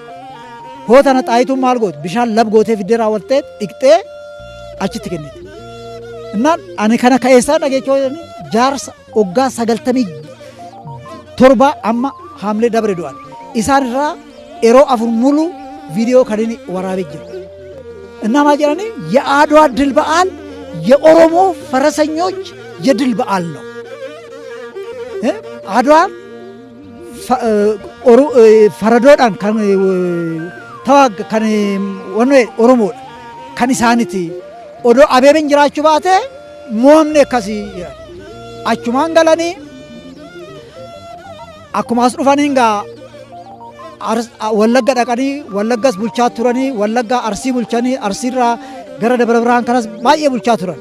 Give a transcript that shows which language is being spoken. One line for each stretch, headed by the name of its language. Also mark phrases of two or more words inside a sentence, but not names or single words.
Oromo: Hoo tana Xaayituun maal goote bishaan lab gootee fiddee raawwattee dhiqxee achitti kennite. Innaan ani kana ka'eessaa dhageechoo jaarsa hoggaa 97 amma haamlee dabre du'an. Isaan irraa yeroo 4 mulu viidiyoo kan inni waraabee jiru. Innaa maal jedhanii
Amharic: የአድዋ ድል በዓል የኦሮሞ ፈረሰኞች የድል በዓል ነው። አድዋን
Oromo: faradoodhaan kan tawaaga kan wanne Oromoodha kan isaaniiti odoo Abeebeen jiraachuu baate moomne akkasii achumaan galanii akkuma as dhufanii gaa Wallagga dhaqanii Wallaggas bulchaa turanii Wallagga Arsii bulchanii Arsiirraa gara Dabra Birhaan kanas baay'ee bulchaa turan.